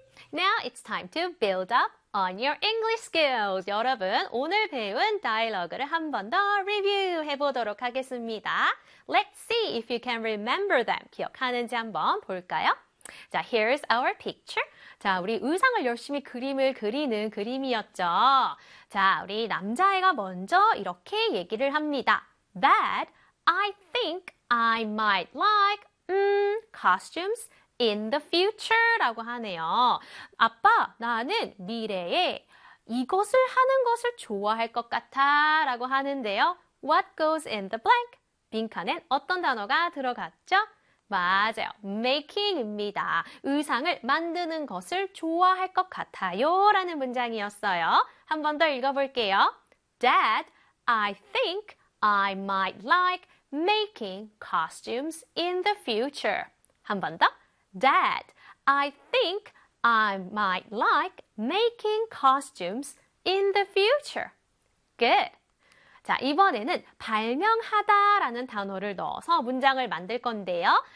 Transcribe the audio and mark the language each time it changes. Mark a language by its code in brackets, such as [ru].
[en] Now it's time to build up on your English skills. [ko] 여러분, 오늘 배운 다이러그를 한 번 더 리뷰해 보도록 하겠습니다. [en] Let's see if you can remember them. [ko] 기억하는지 한번 볼까요? [en] 자, here's our picture. [ko] 자, 우리 의상을 열심히 그림을 그리는 그림이었죠. 자, 우리 남자애가 먼저 이렇게 얘기를 합니다. [en] That I think I might like costumes in the future [ko] 라고 하네요. 아빠, 나는 미래에 이것을 하는 것을 좋아할 것 같아 라고 하는데요. [en] What goes in the blank? [ko] 빈칸엔 어떤 단어가 들어갔죠? 맞아요. making입니다. 의상을 만드는 것을 좋아할 것 같아요 라는 문장이었어요. 한 번 더 읽어볼게요. [en] Dad, I think I might like making costumes in the future. [ko] 한 번 더. [en] Dad, I think I might like making costumes in the future. Good. [ko] 자, 이번에는 발명하다 라는 단어를 넣어서 문장을 만들 건데요.